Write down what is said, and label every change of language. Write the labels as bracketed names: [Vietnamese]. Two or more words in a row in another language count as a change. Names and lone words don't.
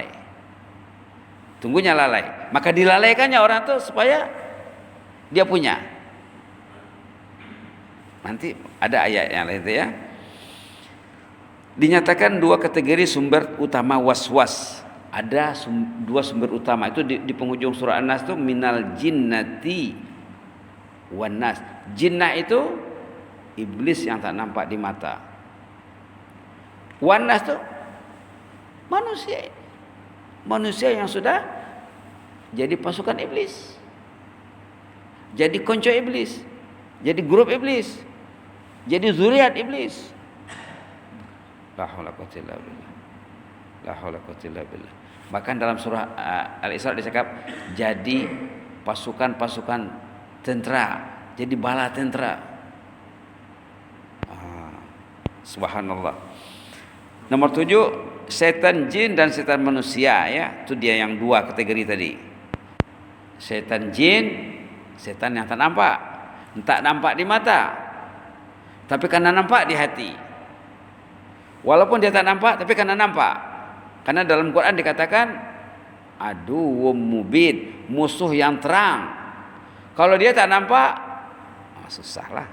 [Malay] Tunggunya lalai, maka dilalaikannya orang itu supaya dia punya. Nanti ada ayat yang lain itu ya. Dinyatakan dua kategori sumber utama waswas. Ada dua sumber utama itu di penghujung surah An-Nas itu [Arabic] من الجنة والناس. [Malay] Jinnah itu iblis yang tak nampak di mata. [Arabic] والناس [Malay] itu manusia yang sudah jadi pasukan iblis, jadi konco iblis, jadi grup iblis, jadi zuriat iblis. [Arabic] لا حول قوة إلا بالله. [Malay] Bahkan dalam surah Al-Isra disebut jadi pasukan-pasukan tentara, jadi bala tentara. Subhanallah. Nomor 7, setan jin dan setan manusia ya. Itu dia yang dua kategori tadi. Setan jin, setan yang tak nampak. Tak nampak di mata, tapi karena nampak di hati. Walaupun dia tak nampak, tapi karena nampak. Karena dalam Quran dikatakan [Arabic] عدو مبين, [Malay] musuh yang terang. Kalau dia tak nampak, susahlah.